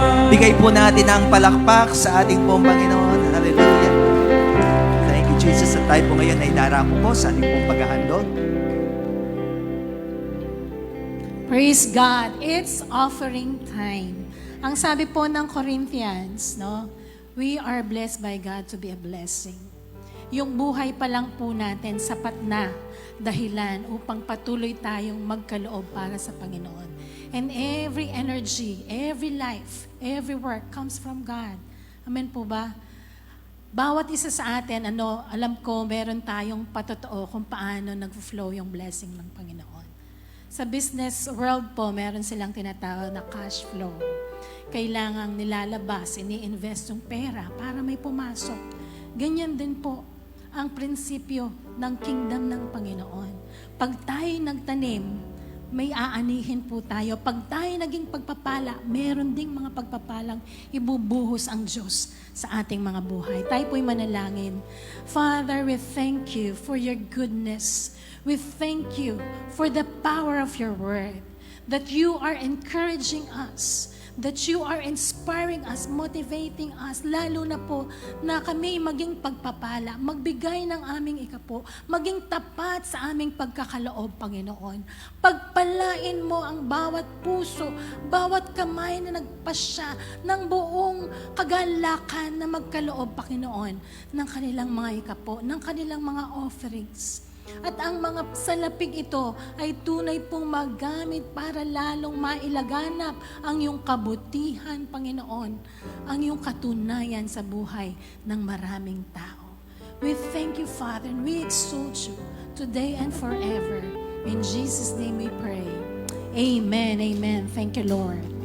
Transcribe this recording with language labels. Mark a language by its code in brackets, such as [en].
[tl] Bigay po natin ang palakpak sa ating pong Panginoon. Hallelujah. [en] Thank you, Jesus. [tl] At tayo po ngayon ay darako po sa ating pong paghahandog. [en] Praise God. It's offering time. [tl] Ang sabi po ng Corinthians, no? [en] We are blessed by God to be a blessing. [tl] Yung buhay pa lang po natin, sapat na dahilan upang patuloy tayong magkaloob para sa Panginoon. [en] And every energy, every life, every work comes from God. [tl] Amen po ba? Bawat isa sa atin, alam ko, meron tayong patotoo kung paano nag-flow yung blessing ng Panginoon. Sa business world po, meron silang tinatawag na cash flow. Kailangang nilalabas, ini-invest yung pera para may pumasok. Ganyan din po ang prinsipyo ng kingdom ng Panginoon. Pag tayo nagtanim, may aanihin po tayo. Pag tayo naging pagpapala, meron ding mga pagpapalang ibubuhos ang Diyos sa ating mga buhay. Tayo po'y manalangin. [en] Father, we thank you for your goodness. We thank you for the power of your word, that you are encouraging us, that you are inspiring us, motivating us, [tl] lalo na po na kami maging pagpapala, magbigay ng aming ikapo, maging tapat sa aming pagkakaloob, Panginoon. Pagpalain mo ang bawat puso, bawat kamay na nagpasya ng buong kagalakan na magkaloob, Panginoon, ng kanilang mga ikapo, ng kanilang mga offerings. At ang mga salaping ito ay tunay pong magamit para lalong mailaganap ang iyong kabutihan, Panginoon, ang iyong katunayan sa buhay ng maraming tao. [en] We thank you, Father, and we exalt you today and forever. In Jesus' name we pray. Amen, amen. Thank you, Lord.